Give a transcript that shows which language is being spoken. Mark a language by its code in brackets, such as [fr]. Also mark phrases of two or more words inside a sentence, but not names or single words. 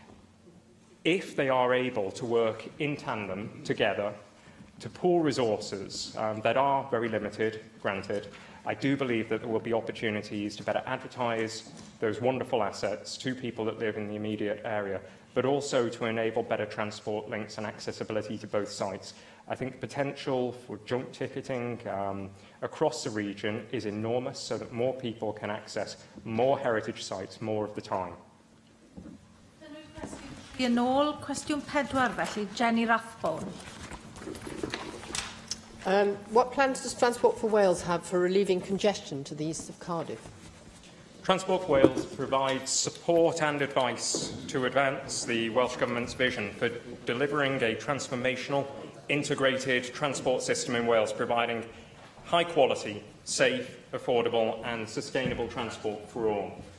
[en] If they are able to work in tandem together to pool resources that are very limited, granted, I do believe that there will be opportunities to better advertise those wonderful assets to people that live in the immediate area, but also to enable better transport links and accessibility to both sites. I think the potential for joint ticketing across the region is enormous, so that more people can access more heritage sites more of the time. [cy] Yn ôl, cwestiwn 4 felly, Jenny Rathbone. [en] What plans does Transport for Wales have for relieving congestion to the east of Cardiff? Transport for Wales provides support and advice to advance the Welsh Government's vision for delivering a transformational, integrated transport system in Wales, providing high quality, safe, affordable and sustainable transport for all.